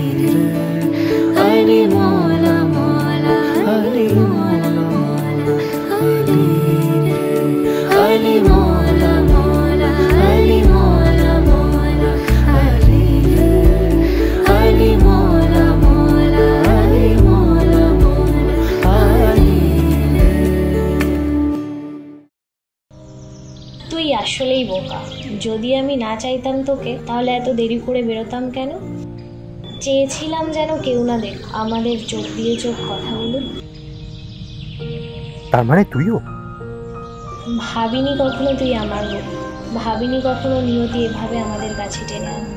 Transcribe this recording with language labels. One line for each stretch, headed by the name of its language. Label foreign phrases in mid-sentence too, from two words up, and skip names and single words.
Bangla: Ali Mohalla Mohalla, Ali Mohalla Mohalla, Ali Ali Mohalla Mohalla, Ali Mohalla Mohalla, Ali Ali Mohalla Mohalla, Ali Mohalla Mohalla, Ali। তুই আসলেই বোকা। যদি আমি না চাইতাম তোকে, তাহলে এত দেরি করে বেরোতাম কেন? চেয়েছিলাম যেন কেউ না দেখ, আমাদের চোখ দিয়ে চোখ কথা বলুক। তার মানে তুইও? ভাবিনি কখনো তুই আমার বোন, ভাবিনি কখনো নিয়তি এভাবে আমাদের কাছে টেনে আনবে।